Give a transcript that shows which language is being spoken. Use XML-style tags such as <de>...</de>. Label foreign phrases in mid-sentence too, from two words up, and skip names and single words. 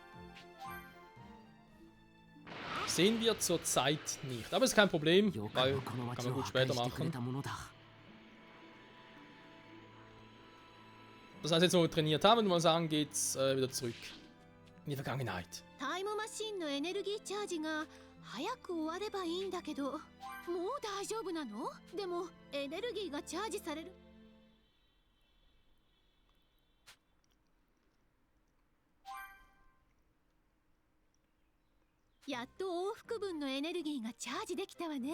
<de>Sehen wir zurzeit nicht. Aber ist kein Problem, weil kann man gut später machen. Das heißt, jetzt, wo wir trainiert haben, würde man sagen, geht's wieder zurück in die Vergangenheit.</de> <ja>タイムマシンのエネルギーチャージが早く終わればいいんだけど、もう大丈夫なの？でもエネルギーがチャージされる。やっと往復分のエネルギーがチャージできたわね。</ja>